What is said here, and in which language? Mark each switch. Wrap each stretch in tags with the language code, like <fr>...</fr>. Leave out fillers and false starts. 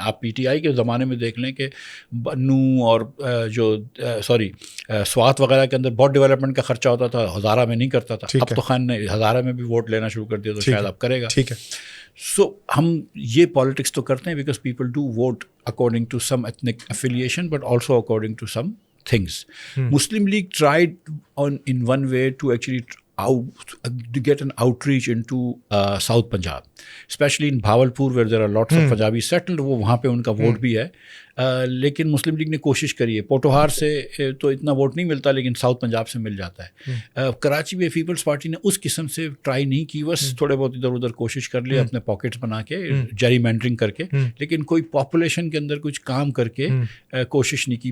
<ur>آپ P T I کے زمانے میں دیکھ لیں کہ بنو اور جو سوات وغیرہ کے اندر بہت ڈیولپمنٹ کا خرچہ ہوتا تھا, ہزارہ میں نہیں کرتا تھا. اب تو خان نے ہزارہ میں بھی ووٹ لینا شروع کر دیا, تو شاید اب کرے گا. ٹھیک ہے. سو ہم یہ پالیٹکس تو کرتے ہیں</ur> <en>Because people do vote according to some ethnic affiliation but also according to some things. Muslim League tried in one way to actually to get an outreach into South Punjab, especially in Bhavalpur where there are lots of Punjabis settled.</en> <ur>وہ وہاں پہ ان کا vote بھی ہے, لیکن مسلم league نے کوشش کری ہے. پوٹوہار سے تو اتنا ووٹ نہیں ملتا, لیکن ساؤتھ پنجاب سے مل جاتا ہے. کراچی میں پیپلز پارٹی نے اس قسم سے ٹرائی نہیں کی, بس تھوڑے بہت ادھر ادھر کوشش کر لی اپنے پاکٹس بنا کے, جیری مینڈرنگ کر کے, لیکن کوئی پاپولیشن کے اندر کچھ کام کر کے کوشش نہیں کی.</ur>